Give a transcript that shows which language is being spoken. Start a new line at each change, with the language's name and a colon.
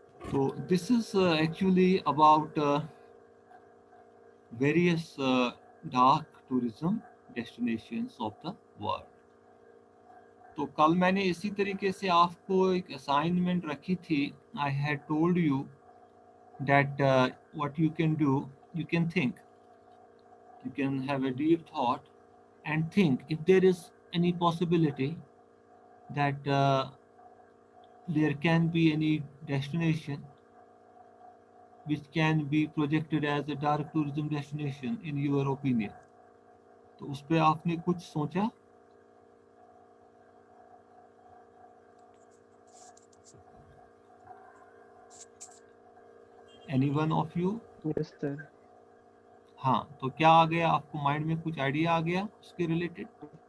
English: تو this is actually about various dark tourism destinations of the world.
Urdu: تو کل میں نے اسی طریقے سے آپ کو ایک اسائنمنٹ رکھی تھی.
English: I had told you that what you can do, you can think, you can have a deep thought and think if there is any possibility that there can be any destination which can be projected as a dark tourism destination in your opinion.
Urdu: تو اس پہ آپ نے کچھ سوچا؟
English: Any one of you? Yes, sir.
Urdu: ہاں، تو کیا آ گیا آپ کو مائنڈ میں؟ کچھ آئیڈیا آ گیا اس کے ریلیٹڈ؟